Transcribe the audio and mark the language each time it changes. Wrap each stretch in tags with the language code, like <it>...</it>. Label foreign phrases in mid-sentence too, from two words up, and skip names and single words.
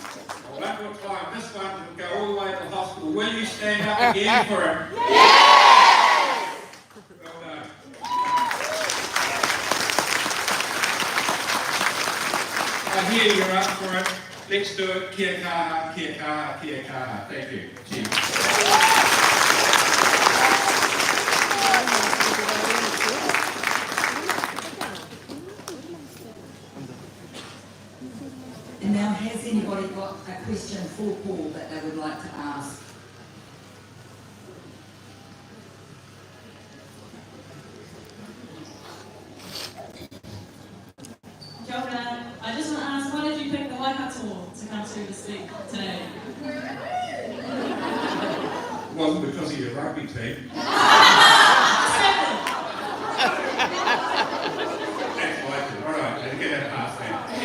<en>Yes. One more time. This one will go all the way to the hospital. Will you stand up again for it? Yes. Well done. I hear you're up for it. Let's do it.</en> <mi>Kia kaha, kia kaha, kia kaha.</mi> <en>Thank you. Cheers. And now, has anybody got a question for Paul that they would like to ask?</en> <mi>Kia ora.</mi> <en>I just want to ask, why did you pick the Waikato to come to the speak today? It wasn't because of your rugby team. Alright, I'll get that past that.</en>